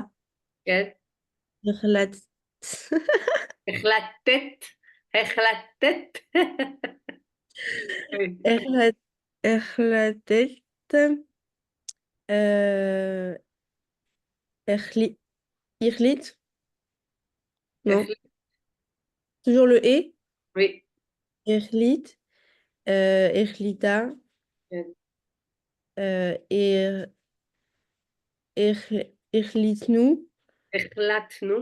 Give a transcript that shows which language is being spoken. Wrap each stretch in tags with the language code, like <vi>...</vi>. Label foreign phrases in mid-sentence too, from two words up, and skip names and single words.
<he>כן. החלטת. החלטת. החליט.</he> <fr>Non. Toujours le et? Oui.</fr> <he>החליט. החליטה. החלטנו. החלטנו.</he>